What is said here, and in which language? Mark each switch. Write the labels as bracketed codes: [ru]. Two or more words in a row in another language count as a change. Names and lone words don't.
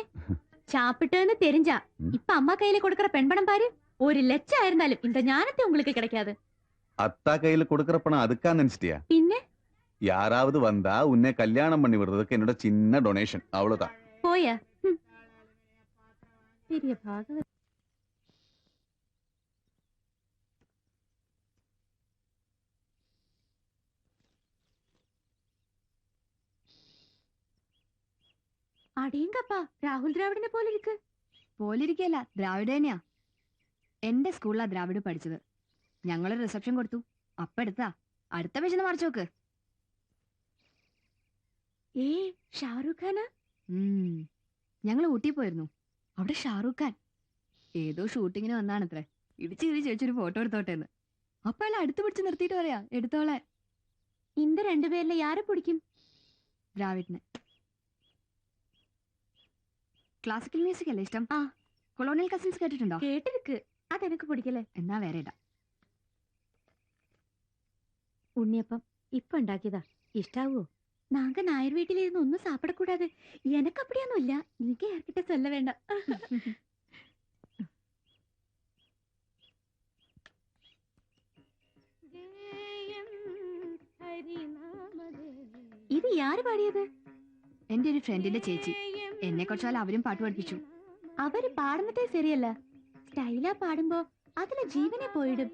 [ta] சாப்பிட்டேன்னு தெரிஞ்சா இப்ப அம்மா கையில கொடுக்கற பெண் பணம் பாரு, 1 லட்சம் ஆயிருந்தாலும் இந்த ஞானத்தை உங்களுக்கு கிடைக்காது. அத்தா கையில கொடுக்கற பணம் அதுக்கா நினைச்சிட்டியா? பின்ன யாராவது வந்தா உன்னை கல்யாணம் பண்ணி விடுறதுக்கு என்னோட சின்ன டொனேஷன், அவ்வளவுதான். போய பெரிய பாகவ. [ml] അടിയങ്കപ്പാ, രാഹുൽ ദ്രാവിഡിനെ പോലെ ഇരിക്ക്. പോലിരിക്കല്ല, ദ്രാവിഡ് തന്നെയാ. എന്റെ സ്കൂളിലാ ദ്രാവിഡ് പഠിച്ചത്. ഞങ്ങളൊരു റിസപ്ഷൻ കൊടുത്തു. അപ്പ എടുത്താ. അടുത്ത പേജ് മറിച്ചു നോക്ക്. ഏ ഷാരൂഖ് ഖാനാ? ഞങ്ങൾ ഊട്ടി പോയിരുന്നു. അവിടെ ഷാറൂഖ് ഖാൻ ഏതോ ഷൂട്ടിങ്ങിന് വന്നാണത്രേ. ഇടിച്ചു കീറി ചോദിച്ചൊരു ഫോട്ടോ എടുത്തോട്ടെ എന്ന്. അപ്പൊ അയാൾ അടുത്ത് പിടിച്ച് നിർത്തിയിട്ട് പറയാ എടുത്തോളെ. [ta] இந்த 2 பேர்ல யாரை பிடிக்கும்? [ml] ദ്രാവിഡിനെ. ക്ലാസിക്കൽ മ്യൂസിക് അല്ലേ ഇഷ്ടം? ആ. കൊളോണിയൽ കസിൻസ് കേട്ടിട്ടുണ്ടോ? കേട്ടിருக்கு. അതെനിക്ക് പിടിക്കല്ലേ. എന്നാ വേറെ ഇടാം. ഉണ്ണിയപ്പം ഇപ്പൊ ഉണ്ടാക്കിയതാ, ഇഷ്ടാവോ? [ta] நாங்க நாயர் வீட்டில இருந்து ஒன்னும் சாப்பிடக்கூடாது. எனக்கு அப்படியானும் இல்ல. நீங்க யார்கிட்ட சொல்ல வேண்டாம். [ml] ഇത് யாரு പാടിയത്? എന്റെ ഒരു ഫ്രണ്ടിന്റെ ചേച്ചി. എന്നെ കുറച്ചാൽ അവരും പാട്ട് പഠിപ്പിച്ചു. അവര് പാടുന്നതേ ശരിയല്ല. സ്റ്റൈലാ പാടുമ്പോ അതിലെ ജീവനെ പോയിടും.